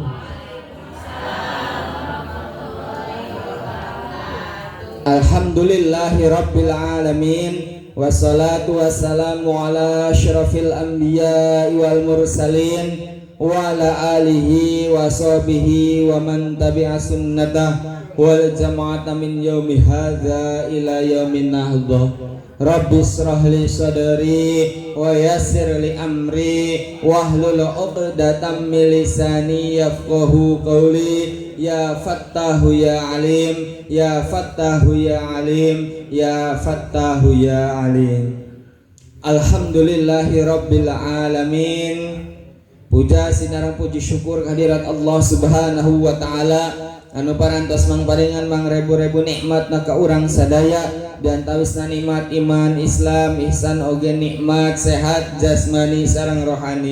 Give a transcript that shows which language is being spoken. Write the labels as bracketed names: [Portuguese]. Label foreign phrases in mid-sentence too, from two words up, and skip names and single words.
[Arabic] الحمد لله رب العالمين. والصلاة والسلام على أشرف الأنبياء والمرسلين وعلى آله وصحبه ومن تبع سنته والجماعة من يومي هذا إلى يوم النهضة. رب اشرح لي صدري ويسر لي أمري واحلل عقدة من لساني يفقهوا قولي. يا فتاح يا عليم، يا فتاح يا عليم، يا فتاح يا عليم. الحمد لله رب العالمين. [Sundanese] Puja sinarang puji syukur kehadirat Allah [Arabic] سبحانه وتعالى [Sundanese] anu parantos mangparingan mangrebu-rebu nikmat na ka urang sadaya diantawisna nikmat iman Islam ihsan oge nikmat sehat jasmani sareng rohani.